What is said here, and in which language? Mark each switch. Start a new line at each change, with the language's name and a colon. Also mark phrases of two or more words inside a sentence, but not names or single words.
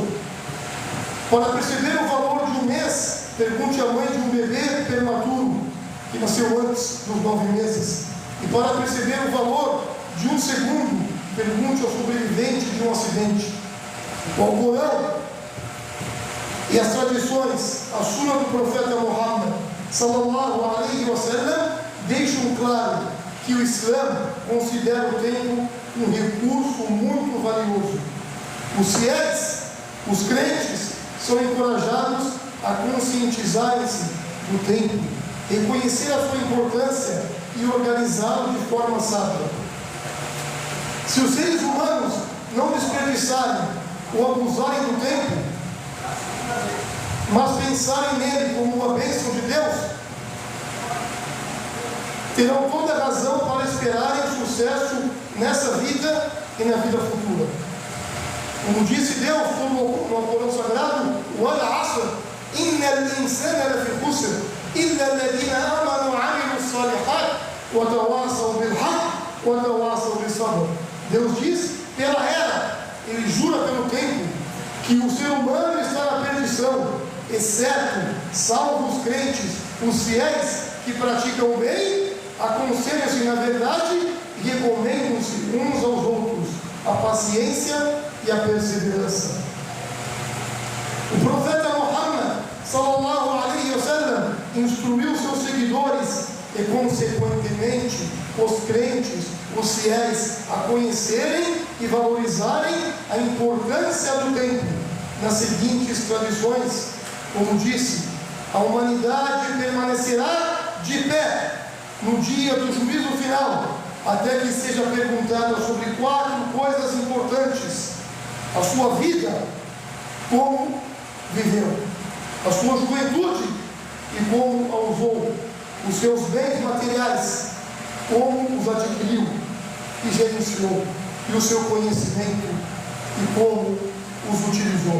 Portuguese: Para perceber o valor de um mês, pergunte à mãe de um bebê prematuro, que nasceu antes dos 9 meses. E para perceber o valor de um segundo, pergunte ao sobrevivente de um acidente. O Alcorão e as tradições, a Sunna do profeta Muhammad
Arabic: صلى الله عليه وسلم,
Portuguese: deixam claro que o Islã considera o tempo um recurso muito valioso. Os fiéis, os crentes, são encorajados a conscientizarem-se do tempo, reconhecer a sua importância e organizá-lo de forma sábia. Se os seres humanos não desperdiçarem ou abusarem do tempo, mas pensarem nele como uma bênção de Deus, terão toda a razão para esperarem sucesso nessa vida e na vida futura. Como disse Deus no Alcorão Sagrado,
Arabic: وَالْعَصْرِ إِنَّ الْإِنسَانَ لَفِي خُسْرٍ إِلَّا الَّذِينَ آمَنُوا وَعَمِلُوا الصَّالِحَاتِ وَتَوَاصَوْا بِالْحَقِّ وَتَوَاصَوْا بِالصَّبْرِ.
Portuguese: Deus diz, pela era, ele jura pelo tempo, que o ser humano está na perdição, exceto, salvo os crentes, os fiéis que praticam o bem, aconselham-se na verdade e recomendam-se uns aos outros a paciência e a perseverança. O profeta Muhammad
Arabic: صلى الله عليه وسلم
Portuguese: instruiu seus seguidores e, consequentemente, os crentes, os fiéis, a conhecerem e valorizarem a importância do tempo nas seguintes tradições. Como disse, a humanidade permanecerá de pé no dia do juízo final, até que seja perguntada sobre 4 coisas importantes a sua vida, como viveu, a sua juventude e como a usou, os seus bens materiais, como os adquiriu e gerenciou, e o seu conhecimento e como os utilizou.